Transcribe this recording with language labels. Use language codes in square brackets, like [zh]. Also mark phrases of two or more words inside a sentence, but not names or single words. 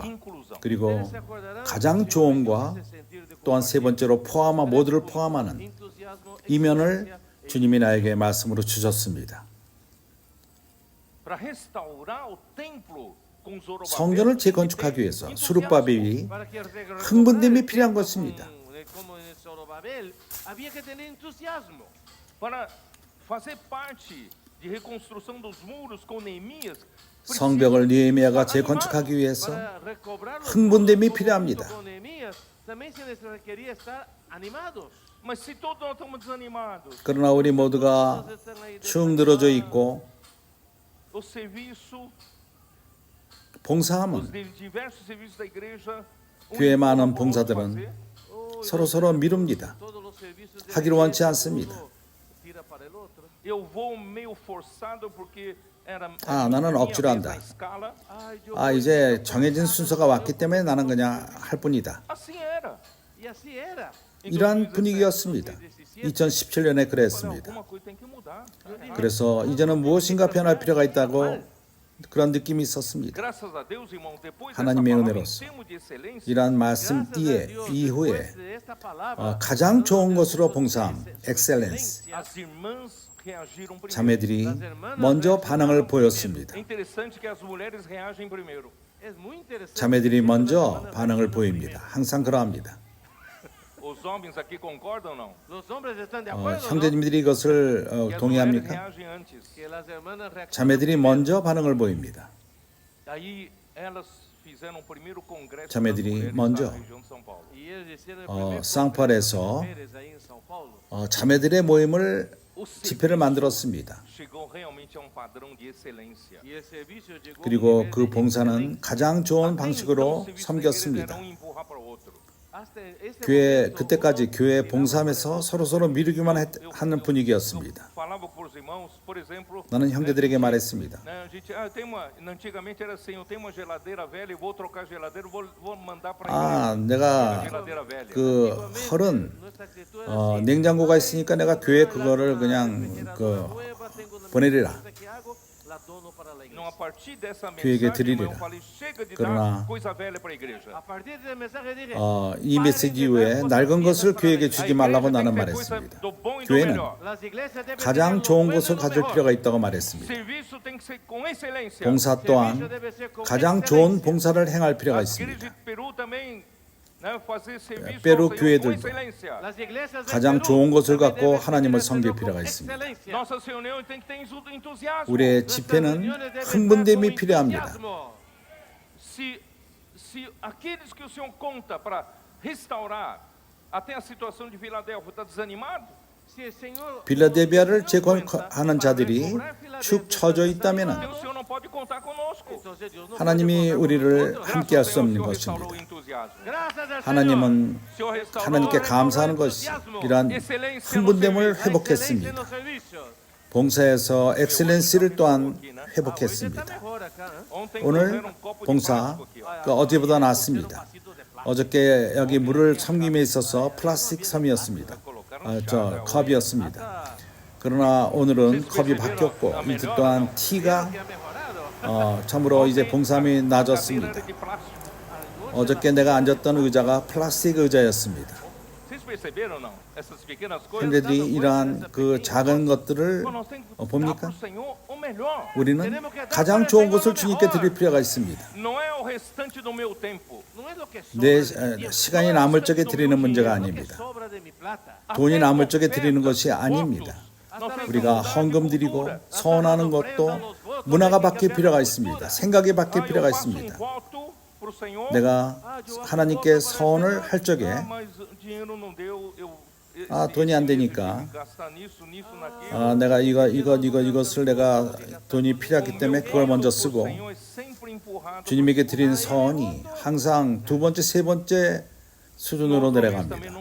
[pt] e inclusão. [ko] 그리고 [es] se acordarán [ko] 가장 좋음과 또한 세 번째로 포함한 모두를 포함하는 [pt] entusiasmo, [ko] 이면을 주님이 나에게 말씀으로 주셨습니다. [pt] Para restaurar o templo com Zorobabel. [ko] 성전을 재건축하기 위해서 수룹바벨이 [es] para que [ko] 흥분됨이 필요한 것입니다. [es] como en Zorobabel, había que tener entusiasmo. [pt] Para fazer parte de reconstrução dos muros com Neemias. [ko] 성벽을 느헤미야가 재건축하기 위해서 [es] Para recobrar los [ko] 흥분됨이 [es] muros [ko] 필요합니다. [es] con Nehemías, también se les requería estar animados. [pt] Mas se todos nós estamos desanimados, [ko] 그러나 우리 모두가 [es] Todos están ahí [ko] 축 늘어져 있고 [pt] o serviço, os [ko] 봉사함은 [pt] diversos serviços da igreja, [ko] 교회 많은 [pt] um por outro [ko] 봉사들은 [pt] fazer, [ko] 서로 미룹니다. [es] todos los servicios de [ko] 하기를 [es] la [ko] 원치 [es] iglesia, [ko] 않습니다. [es] uno tira para el otro. [pt] eu vou meio forçado porque era [ko] 나는 [pt] minha [ko] 억지로 [pt] vez [ko] 한다. [pt] na escala. [es] Ay, yo [ko] 이제 정해진 순서가 왔기 때문에 나는 그냥 할 뿐이다. [pt] Assim era. [es] y así era. [pt] Em [ko] 이러한 [pt] 2017, [ko] 분위기였습니다. 2017년에 [pt] olha, [ko] 그랬습니다. [pt] alguma coisa tem que mudar. [ko] 그래서 이제는 무엇인가 변할 필요가 있다고 그런 느낌이 있었습니다. [pt] Graças a Deus, irmão, depois dessa [ko] 하나님의 [pt] palavra em [ko] 은혜로서 [pt] termos de excelência, [ko] 이러한 말씀 이후에 가장 좋은 것으로 봉사함, 엑셀런스, [pt] as irmãs reagiram primeiro. [ko] 자매들이 먼저 반응을 보였습니다. [pt] É interessante que as mulheres reagem primeiro. [ko] 자매들이 먼저 반응을 보입니다. 항상 그러합니다. [pt] Os homens aqui concordam ou não? [es] Los hombres están de acuerdo, ¿no? [ko] 형제님들이 이것을 [pt] Que as mulheres [ko] 동의합니까? [pt] reagem antes. [es] Que las hermanas reaccionan [ko] 자매들이 먼저 반응을 보입니다. [pt] Aí elas fizeram o primeiro congresso das [ko] 자매들이 [pt] mulheres [ko] 먼저 [pt] na região de São Paulo. [es] y ellos hicieron el primer [ko] 쌍팔에서 [es] congreso de mujeres ahí en São Paulo. [ko] 자매들의 모임을 [pt] O [ko] 집회를 [pt] serviço [ko] 만들었습니다. [pt] chegou realmente a um padrão de excelência. [es] Y el servicio llegó a un [ko] 그리고 [es] nivel [ko] 그 [es] de [ko] 봉사는 [es] excelencia. [ko] 가장 좋은 [pt] Até então, [ko] 방식으로 [pt] o serviço da igreja [ko] 섬겼습니다. [pt] era um empurrar para o outro. [es] Hasta este [ko] 교회 [es] momento, [ko] 그때까지 [es] uno [ko] 교회 [es] tiraba [ko] 봉사하면서 서로 미루기만 하는 분위기였습니다. [pt] Eu falava para os irmãos, por exemplo, [ko] 나는 형제들에게 말했습니다. [pt] né, a gente, antigamente era assim, eu tenho uma geladeira velha, eu vou trocar a geladeira, vou mandar para a igreja. [ko] 내가 [pt] geladeira velha. [ko] 그 헐은 [es] nuestra actitud era así. [ko] 냉장고가 있으니까 내가 교회 그거를 그냥 [es] Nueva, tengo una [ko] 보내리라. [es] cosa que hago, la dono para la [pt] Não, [es] iglesia. [pt] a partir dessa [ko] 교회에게 [pt] mensagem, irmão, [ko] 드리리라. [pt] eu falei, chega de [ko] 그러나 [pt] dar coisa velha para a igreja. [es] A partir del mensaje dije, [ko] 이 메시지 이후에 낡은 것을 교회에게 주지 말라고 나는 말했습니다. 교회는 [es] las iglesias deben [ko] 가장 [es] tener lo [ko] 좋은 [es] bueno y [ko] 것을 [es] lo [ko] 가질 [es] mejor. [ko] 필요가 있다고 말했습니다. [pt] Serviço tem que ser com excelência. [ko] 봉사 또한 가장 좋은 봉사를 행할 필요가 [pt] As igrejas [ko] 있습니다. [pt] de Peru também, né, fazer serviço [ko] 페루 [pt] ao Senhor com [ko] 교회들도 [pt] excelência. [es] Las iglesias del [ko] 가장 [es] Perú [ko] 좋은 것을 [es] también [ko] 갖고 [es] deben [ko] 하나님을 [es] tener [ko] 섬길 [es] con [ko] 필요가 있습니다. [es] excelencia. [pt] Nossas reuniões tem que ter entusiasmo. [ko] 우리의 집회는 흥분됨이 필요합니다. [pt] Se aqueles que o Senhor conta para restaurar, até a situação de Filadélfia está desanimado, [es] Si el Señor [ko] 빌라델비아를 재건축하는 자들이 축 처져 있다면 [pt] então o Senor não pode contar conosco. [es] entonces Dios no [ko] 하나님이 [es] puede contar con [ko] 우리를 [es] nosotros. [ko] 함께 할 수 [pt] Senhor, o [ko] 없는 [pt] Senhor restaurou o [ko] 것입니다. [pt] entusiasmo. [es] Gracias al [ko] 하나님은 [pt] O Senhor restaurou [ko] 하나님께 감사하는 것이 이러한 흥분됨을 [es] Señor. [ko] 회복했습니다. [es] Excelencia en los servicios. [ko] 봉사에서 엑셀런시를 또한 [es] Ah, hoy está [ko] 회복했습니다. [es] mejor acá, ¿eh? [pt] Ontem [ko] 오늘 [pt] trouxeram um copo de [ko] 봉사 [pt] plástico aqui, ó. [ko] 그 어제보다 낫습니다. [es] Vasito de plástico. [ko] 어저께 여기 물을 섬김에 있어서 플라스틱 섬이었습니다. 컵이었습니다. 그러나 오늘은 컵이 바뀌었고 이제 또한 티가 [es] Que ha mejorado. [ko] 참으로 이제 봉사함이 낮았습니다. [pt] Cadeira de plástico. [ko] 어저께 내가 앉았던 의자가 플라스틱 의자였습니다. [pt] Vocês perceberam ou não? Essas pequenas coisas. [ko] 형제들이 이러한 그 작은 것들을 [pt] Nós temos que dar [ko] 봅니까? [pt] para o Senhor o melhor. [ko] 우리는 가장 좋은 것을 주님께 드릴 필요가 있습니다. [pt] Não é o restante do meu tempo. Não é [es] lo que [ko] 내 [es] sobra de mi tiempo, [ko] 시간이 남을 적에 드리는 문제가 [es] no es lo que [ko] 아닙니다. [es] sobra de mi plata. [ko] 돈이 남을 적에 드리는 것이 아닙니다. 우리가 헌금 드리고 서원하는 것도 문화가 바뀔 필요가 있습니다. 생각이 바뀔 필요가 있습니다. 내가 하나님께 서원을 할 적에 돈이 안 되니까 내가 이것을 내가 돈이 필요하기 때문에 그걸 먼저 쓰고 주님에게 드린 서원이 항상 두 번째, 세 번째 수준으로 내려갑니다.